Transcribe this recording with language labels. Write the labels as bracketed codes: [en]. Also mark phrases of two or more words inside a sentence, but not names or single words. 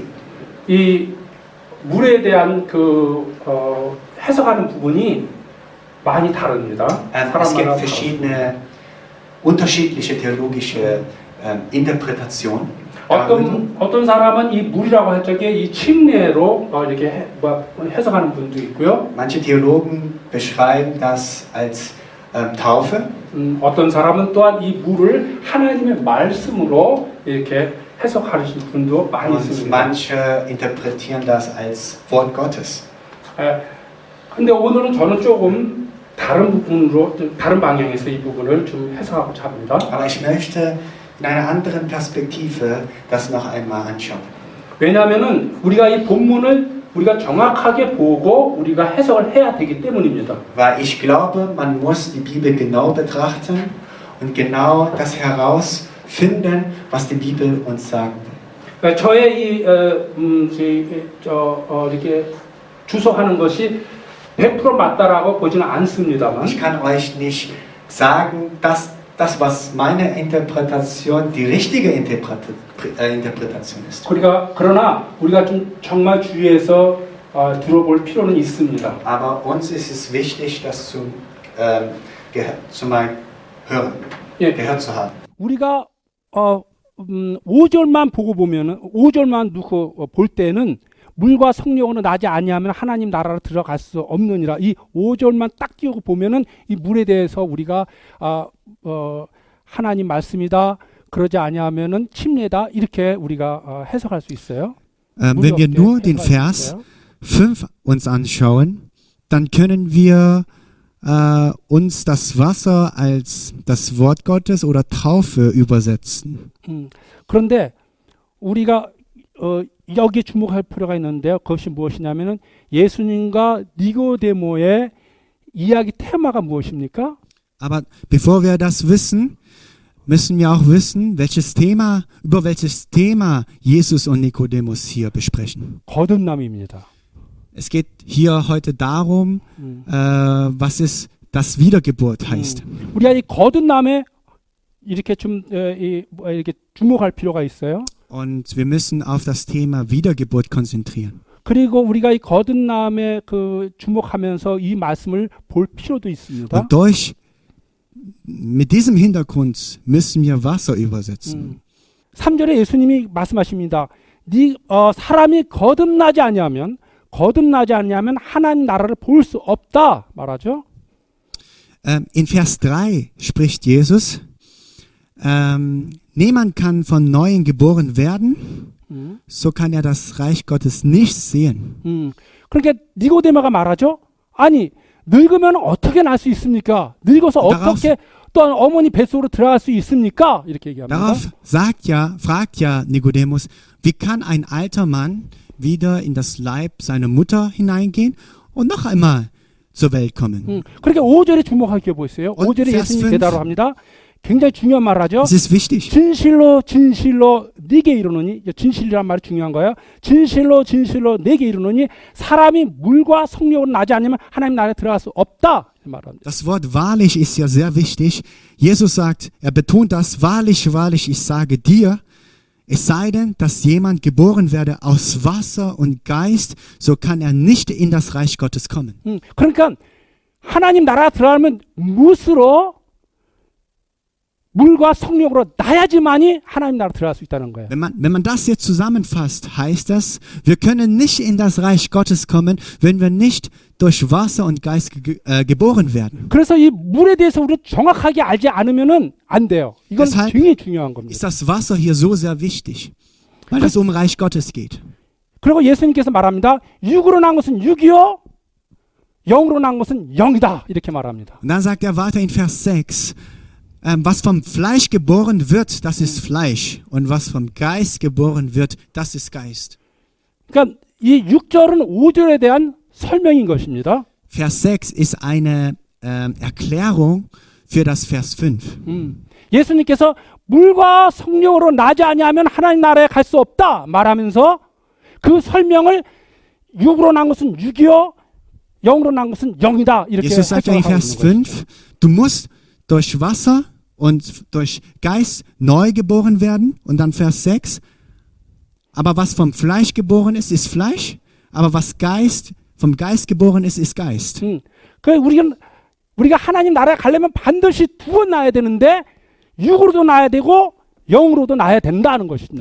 [ko] 이 물에 대한 해석하는 부분이 많이 다릅니다. [de] Es gibt verschiedene, unterschiedliche theologische Interpretationen. [ko] 어떤 사람은 이 물이라고 할 적에 이 침례로 이렇게 해석하는 분도 있고요. [de] Manche Theologen beschreiben das als Taufe. [ko] 어떤 사람은 또한 이 물을 하나님의 말씀으로 이렇게 해석하시는 분도 많이 [de] Und [ko] 있습니다. [de] manche interpretieren das als Wort Gottes. [ko] 근데 오늘은 저는 조금 다른 부분으로, 다른 방향에서 이 부분을 좀 해석하고자 합니다. [de] Aber ich möchte in einer anderen Perspektive das noch einmal anschauen. [ko] 왜냐하면은 우리가 이 본문을 우리가 정확하게 보고 우리가 해석을 해야 되기 때문입니다. [de] Weil ich glaube, man muss die Bibel genau betrachten und genau das herausfinden, was die Bibel uns sagen will. [ko] 저의 이렇게 주석하는 것이 100% 맞다라고 보지는 않습니다만. [de] Ich kann euch nicht sagen, dass das, was meine Interpretation die richtige Interpretation ist. [ko] 그러나 우리가 좀 정말 주의해서 들어볼 필요는 있습니다. [de] Aber uns ist es wichtig, das zu mal hören, gehört zu haben. [ko] 우리가 5절만 보고 보면은 5절만 놓고 볼 때는 물과 성령으로 나지 아니하면 하나님 나라로 들어갈 수 없느니라. 이 5절만 딱 띄우고 보면은 이 물에 대해서 우리가 하나님 말씀이다. 그러지 아니하면은 침례다. 이렇게 우리가 해석할 수 있어요. [de] Wenn wir nur den Vers 5 uns anschauen, dann können wir uns das Wasser als das Wort Gottes oder Taufe übersetzen. [ko] 그런데 우리가 여기에 주목할 필요가 있는데요. 그것이 무엇이냐면은 예수님과 니고데모의 이야기 테마가 무엇입니까? [de] Aber bevor wir das wissen, müssen wir auch wissen, über welches Thema Jesus und Nikodemus hier besprechen. [ko] 거듭남입니다. [de] Es geht hier heute darum, was es das Wiedergeburt heißt. [ko] 우리가 이 거듭남에 이렇게 좀 이렇게 주목할 필요가 있어요. [de] Und wir müssen auf das Thema Wiedergeburt konzentrieren. [ko] 그리고 우리가 이 거듭남에 주목하면서 이 말씀을 볼 필요도 있습니다. [de] Und mit diesem Hintergrund müssen wir Wasser übersetzen. [ko] 3절에 예수님이 말씀하십니다. 사람이 거듭나지 아니하면 하나님 나라를 볼 수 없다 말하죠. [de] In Vers 3 spricht Jesus, niemand kann von Neuem geboren werden, so kann er das Reich Gottes nicht sehen. [ko] 그러니까 니고데모가 말하죠. 아니 늙으면 어떻게 날 수 있습니까? 늙어서 어떻게 또 어머니 뱃속으로 들어갈 수 있습니까? 이렇게 얘기합니다. [de] Darauf fragt ja Nikodemus, wie kann ein alter Mann wieder in das Leib seiner Mutter hineingehen und noch einmal zur Welt kommen? [ko] 그러니까 5절에 주목할 게 뭐 있어요? 5절에 예수님이 대답을 합니다. 굉장히 중요한 말을 하죠. [de] Es ist wichtig. [ko] 진실로 진실로 네게 이르노니, 진실이란 말이 중요한 거예요. 진실로 진실로 네게 이르노니 사람이 물과 성령으로 나지 않으면 하나님 나라에 들어갈 수 없다 말합니다. [de] Das Wort wahrlich ist ja sehr wichtig. Jesus sagt, er betont das, wahrlich, wahrlich, ich sage dir, es sei denn, dass jemand geboren werde aus Wasser und Geist, so kann er nicht in das Reich Gottes kommen. [ko] 그러니까 하나님 나라 들어가면 무엇으로 물과 성령으로 나야지만이 하나님 나라 들어갈 수 있다는 거예요. [de] Wenn man das jetzt zusammenfasst, heißt das, wir können nicht in das Reich Gottes kommen, wenn wir nicht durch Wasser und Geist geboren werden. [ko] 그래서 이 물에 대해서 우리가 정확하게 알지 않으면은 안 돼요. 이건 [de] Deshalb [ko] 굉장히 중요한 겁니다. [de] ist das Wasser hier so sehr wichtig, weil es um Reich Gottes geht. [ko] 그리고 예수님께서 말합니다. 육으로 난 것은 육이요, 영으로 난 것은 영이다. 이렇게 말합니다. [de] Und dann sagt er weiter in Vers 6, was vom Fleisch geboren wird, das ist Fleisch. Und was vom Geist geboren wird, das ist Geist. [ko] 그러니까 이 6절은 5절에 대한 설명인 것입니다. [de] Vers 6 ist eine Erklärung für das Vers 5. [ko] 예수님께서 물과 성령으로 나지 아니하면 하나님 나라에 갈 수 없다 말하면서 그 설명을 육으로 난 것은 육이요, 영으로 난 것은 영이다. 이렇게 [de] Jesus sagt ja in [ko] 설명하고 [de] Vers [ko] 있는 [de] 5, du musst durch Wasser und durch Geist neu geboren werden. Und dann Vers 6, aber was vom Fleisch geboren ist, ist Fleisch. Aber was vom Geist geboren ist, ist Geist. [ko] 그 우리가 하나님 나라에 가려면 반드시 두 번 나야 되는데 육으로도 나야 되고 영으로도 나야 된다는 것입니다.